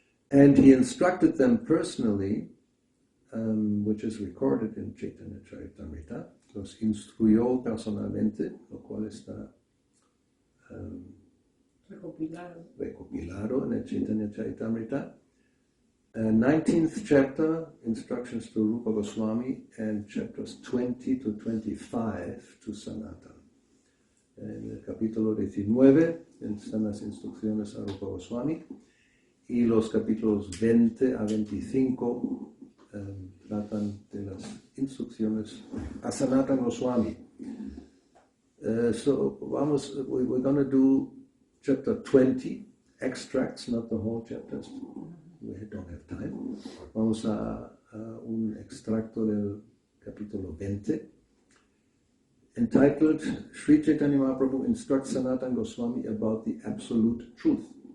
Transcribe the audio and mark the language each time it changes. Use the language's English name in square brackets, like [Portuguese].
[English] And he instructed them personally, which is recorded in Chaitanya Charitamrita, [Spanish] los instruyó personalmente, lo cual está recopilado en el Chaitanya Charitamrita. [English] 19th chapter, instructions to Rupa Goswami, and chapters 20 to 25 to Sanātana. [Spanish] En el capítulo 19 están las instrucciones a Rupa Goswami, y los capítulos 20 a 25 tratan de las instrucciones a Sanātana Goswami. [English] We're going to do chapter 20, extracts, not the whole chapters. We don't have time. [Spanish] Vamos a un extracto del capítulo 20, [English] entitled Śrī Caitanya Mahaprabhu instructs Sanātana Goswami about the absolute truth.